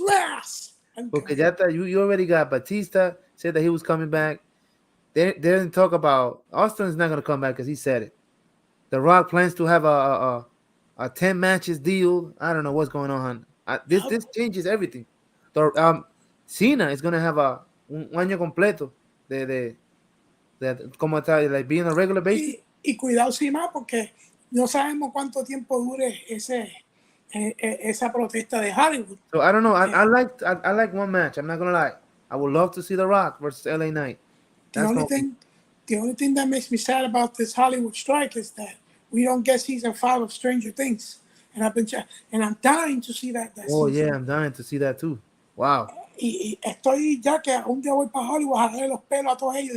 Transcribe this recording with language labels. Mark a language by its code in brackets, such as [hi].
[en] last? [es] Porque ya está, [en] you already got Batista said that he was coming back. They didn't talk about Austin's not gonna come back because he said it. The Rock plans to have a 10 matches deal. I don't know what's going on. This changes everything. Cena is gonna have [es] un año completo de como está, [en] like being on a regular basis. [es] Y cuidado sin más, porque no sabemos cuánto tiempo dure esa protesta de Hollywood. [en] So I don't know. I like one match. I'm not gonna lie. I would love to see The Rock versus LA Knight. The only thing that makes me sad about this Hollywood strike is that we don't get season 5 of Stranger Things, and I'm dying to see that. Oh season. yeah, I'm dying to see that too. Wow. [es] Y estoy ya que un día voy para Hollywood a darle los pelos a todos ellos.